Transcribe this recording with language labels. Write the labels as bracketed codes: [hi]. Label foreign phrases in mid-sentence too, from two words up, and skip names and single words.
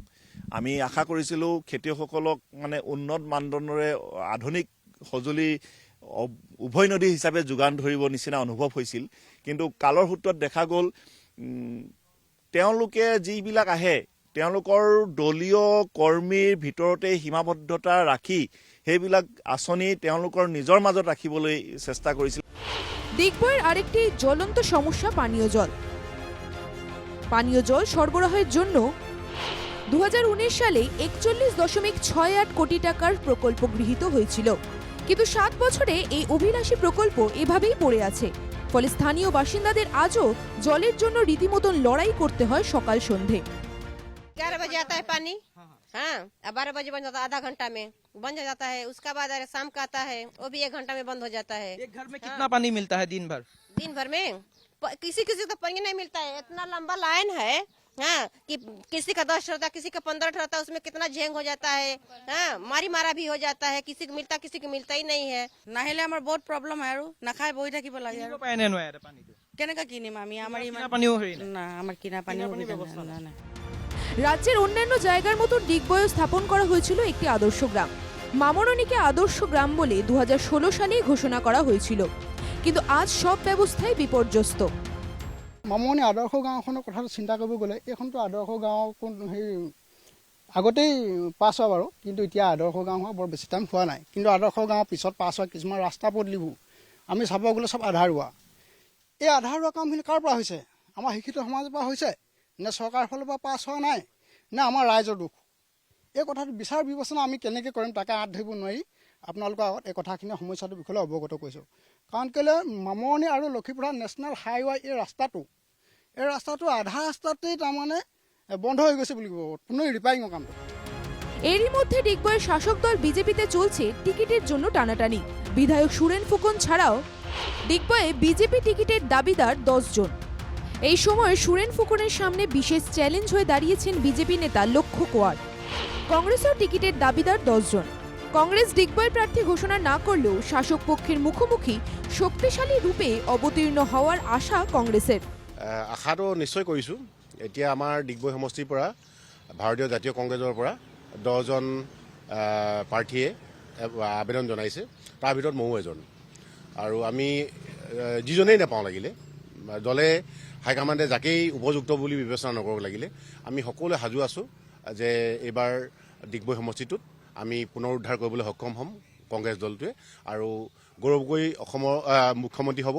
[as] আমি আশা কৰিছিলোঁ খেতিয়কসকলক মানে উন্নত মানদণ্ডৰে আধুনিক সঁজুলি উভয় নদী হিচাপে যোগান ধৰিব নিচিনা অনুভৱ হৈছিল। কিন্তু কালৰ সূত্ৰত দেখা গ'ল তেওঁলোকে যিবিলাক আহে তেওঁলোকৰ দলীয় কৰ্মীৰ ভিতৰতে সীমাবদ্ধতা ৰাখি সেইবিলাক আঁচনি তেওঁলোকৰ নিজৰ মাজত ৰাখিবলৈ চেষ্টা কৰিছিল। [bn] ডিগবয়ের আরেকটি জ্বলন্ত সমস্যা পানীয় জল। পানীয় জল সরবরাহের জন্য 2019 সালে 41.68 কোটি টাকার প্রকল্প গৃহীত হয়েছিল। কিন্তু 7 বছরে এই অভিলাষী প্রকল্প এভাবেই পড়ে আছে। ফলে স্থানীয় বাসিন্দাদের আজও জলের জন্য রীতিমতন লড়াই করতে হয় সকাল সন্ধে। [hi] 11 बजे आता है पानी, हाँ, 12 बजे बंद होता है, आधा घंटा में बंद हो जाता है। उसका बाद शाम का आता है, वो भी 1 घंटा में बंद हो जाता है। एक घर में कितना पानी मिलता है दिन भर में किसी किसी को पानी नहीं मिलता है। इतना लंबा लाइन है, हाँ, कि किसी का 10 रहता है, किसी का 15 रहता है, उसमें कितना झेंग हो जाता है, हाँ, मारा भी हो जाता है। किसी को मिलता, किसी को मिलता ही नहीं है। [as] নাহিলে আমাৰ বহুত প্ৰব্লেম হয় আৰু নাখাই বহি থাকিব লাগে আৰু পায় নে নোৱাৰে পানীটো? কেনেকৈ কিনিম আমি? আমাৰ ইমান পানীও হেৰি না, আমাৰ কিনা পানীও ব্যৱস্থা নাই। [bn] রাজ্যের অন্যান্য জায়গার মতো ডিগবয়ে স্থাপন করা হয়েছিল একটি আদর্শ গ্রাম। মামরণীকে আদর্শ গ্রাম বলে 2016 সালেই ঘোষণা করা হয়েছিল। কিন্তু আজ সব ব্যবস্থাই বিপর্যস্ত। [as] মামনি আদৰ্শ গাঁওখনৰ কথাটো চিন্তা কৰিব গ'লে এইখনতো আদৰ্শ গাঁও আগতেই পাছ হোৱা বাৰু, কিন্তু এতিয়া আদৰ্শ গাঁও হোৱা বৰ বেছি টাইম হোৱা নাই। কিন্তু আদৰ্শ গাঁৱৰ পিছত পাছ হোৱা কিছুমান ৰাস্তা পদূলিবোৰ আমি চাব গ'লে চব আধাৰুৱা। এই আধাৰুৱা কামখিনি কাৰ পৰা হৈছে? আমাৰ শিক্ষিত সমাজৰ পৰা হৈছে নে চৰকাৰৰ ফালৰ পৰা পাছ হোৱা নাই, নে আমাৰ ৰাইজৰ দুখ? এই কথাটো বিচাৰ বিবেচনা আমি কেনেকৈ কৰিম তাকে হাত ধৰিব নোৱাৰি আপোনালোকৰ আগত এই কথাখিনি সমস্যাটোৰ বিষয়ে অৱগত কৰিছোঁ। কাৰণ কেলৈ মামৰণি আৰু লক্ষীপুৰ [en] National Highway [as] এই ৰাস্তাটো আধা ৰাস্তাতেই তাৰমানে বন্ধ হৈ গৈছে বুলি ক'ব, পুনৰ ৰিপেয়াৰিঙৰ কামটো। [bn] এরই মধ্যে ডিগবয়ের শাসক দল বিজেপিতে চলছে টিকিটের জন্য টানাটানি। বিধায়ক সুরেন ফুকন ছাড়াও ডিগবয়ে বিজেপি টিকিটের দাবিদার 10 জন। এই সময় সুরেন ফুকনের সামনে বিশেষ চ্যালেঞ্জ হয়ে দাঁড়িয়েছেন বিজেপি নেতা লক্ষ্য কোয়ার। কংগ্রেসের টিকিটের দাবিদার 10 জন। কংগ্রেস ডিগবয় প্রার্থী ঘোষণা না করলেও শাসক পক্ষের মুখোমুখি শক্তিশালী রূপে অবতীর্ণ হওয়ার আশা কংগ্রেসের। [as] আশাটো নিশ্চয় কৰিছোঁ। এতিয়া আমাৰ ডিগবৈ সমষ্টিৰ পৰা ভাৰতীয় জাতীয় কংগ্ৰেছৰ পৰা 10 জন প্ৰাৰ্থীয়ে আবেদন জনাইছে, তাৰ ভিতৰত ময়ো এজন। আৰু আমি যিজনেই নাপাওঁ লাগিলে, দলে হাইকমাণ্ডে যাকেই উপযুক্ত বুলি বিবেচনা নকৰক লাগিলে, আমি সকলোৱে সাজু আছোঁ যে এইবাৰ ডিগবৈ সমষ্টিটোত আমি পুনৰ উদ্ধাৰ কৰিবলৈ সক্ষম হ'ম কংগ্ৰেছ দলটোৱে, আৰু গৌৰৱ গগৈ অসমৰ মুখ্যমন্ত্ৰী হ'ব।